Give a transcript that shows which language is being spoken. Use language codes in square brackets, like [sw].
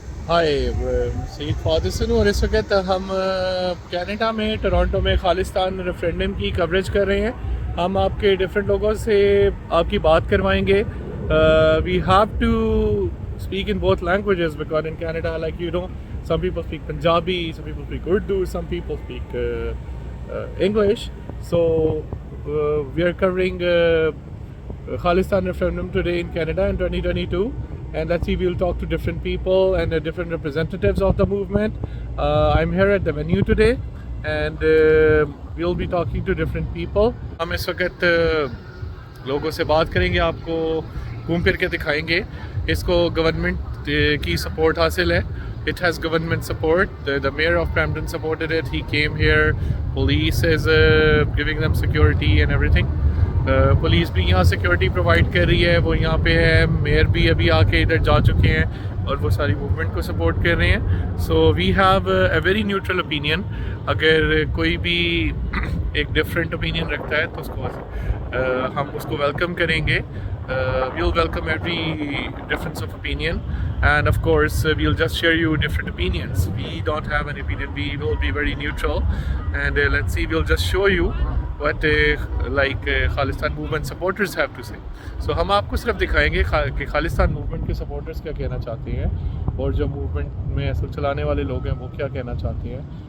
[hi] हाय सईद फादिसन और इस वक्त हम कनाडा में टोरंटो में खालिस्तान रेफरेंडम की कवरेज कर रहे हैं। हम आपके डिफरेंट लोगों से आपकी बात करवाएंगे। [en] We have to speak in both languages because in Canada, like some people speak Punjabi, some people speak Urdu, some people speak English. So we are covering Khalistan Referendum today in Canada in 2022. And let's see, we'll talk to different people and different representatives of the movement. I'm here at the venue today and we'll be talking to different people. [hi] हम इस वक्त लोगों से बात करेंगे, आपको घूम फिर के दिखाएंगे। इसको गवर्नमेंट की सपोर्ट हासिल है। [en] It has government support. The mayor of Brampton supported it. He came here. Police is giving them security and everything. [hi] Police भी यहाँ सिक्योरिटी प्रोवाइड कर रही है, वो यहाँ पे है। मेयर भी अभी आके इधर जा चुके हैं और वो सारी मूवमेंट को सपोर्ट कर रहे हैं। [en] So we have a very neutral opinion. [hi] अगर कोई भी एक डिफरेंट ओपिनियन रखता है तो उसको हम उसको वेलकम करेंगे। [en] we'll welcome every difference of opinion, and of course we'll just share you different opinions. We don't have an opinion, we will be very neutral, and let's see, we'll just show you what Khalistan movement supporters have to say. [hi] So हम आपको सिर्फ दिखाएंगे कि Khalistan movement के supporters क्या कहना चाहते हैं और जो मूवमेंट में असल चलाने वाले लोग हैं वो क्या कहना चाहते हैं।